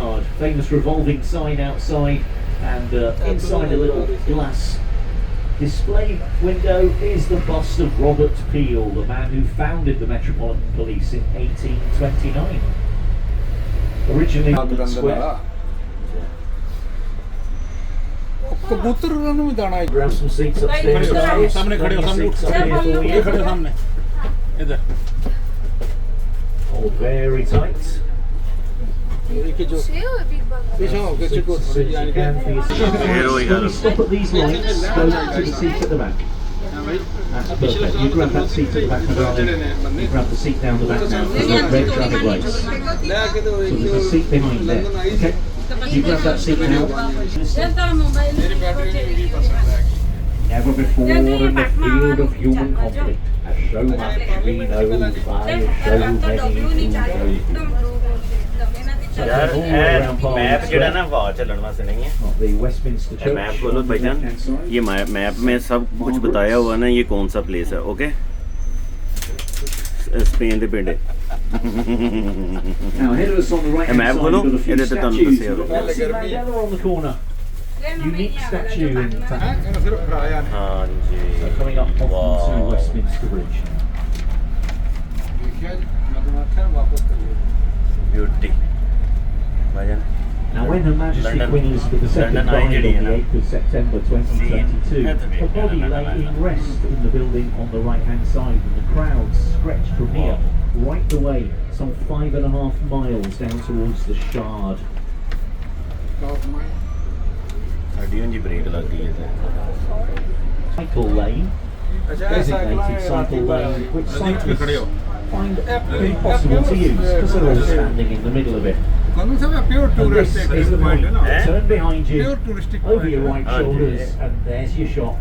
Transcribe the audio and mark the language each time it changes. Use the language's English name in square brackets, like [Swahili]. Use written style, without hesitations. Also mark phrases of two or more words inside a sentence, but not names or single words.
[English] Yard, famous revolving sign outside, and inside a little glass display window is the bust of Robert Peel, the man who founded the Metropolitan Police in 1829. Originally London Square. Grab some seats upstairs. [Hindi] सामने खड़े हो [English] Seats up here for [Hindi] ये [English] you. [Hindi] खड़े हो सामने इधर [English] All very tight. Seats as you can for yourself. When you stop at these lights, go to the seat at the back. That's perfect. You grab that seat at the back, you grab the seat down the back now. There's no red traffic lights. So there's a seat behind there. Okay? You grab that seat now. Never before in the field of human conflict has so much been known by so many who know. [Punjabi] यार मैप ਜਿਹੜਾ ਨਾ ਵਾਹ ਚੱਲਣ ਵਾਸਤੇ [Hindi] नहीं है [English] The Westminster Church. [Hindi] मैप खोलो भाईजान ये मैप में सब कुछ बताया हुआ ना ये कौन सा प्लेस है ओके स्पेन [Punjabi] ਦੇ ਪਿੰਡ [English] Now ahead of us on the right hand [Hindi] मैप [English] side [Hindi] खोलो [English] we've got a few [Punjabi] ਇਹਦੇ ਤੇ ਤੁਹਾਨੂੰ [English] statues. [Punjabi] ਦੱਸਿਆ [English] We've got Nelson Mandela on the corner. Unique statue in fact. [Hindi] हाँ जी [English] So coming up off to Westminster Bridge. [Hindi] ब्यूटी भाईजान [English] Now when Her Majesty London- Queen Elizabeth II London died on Eye the [Punjabi] ਜਿਹੜੀ ਹੈ ਨਾ। [English] 8th of September 2022, her body lay in rest in the building on the right hand side and the crowd stretched from here right the way some 5.5 miles down towards the Shard. [Punjabi] ਸਾਡੀ ਉਂਝ ਬ੍ਰੇਕ ਲੱਗ ਗਈ ਹੈ [English] Cycle lane, designated cycle lane, which cyclists find impossible to use because they're all standing in the middle of it. And this is the point. Turn behind you, over your right shoulders, and there's your shot.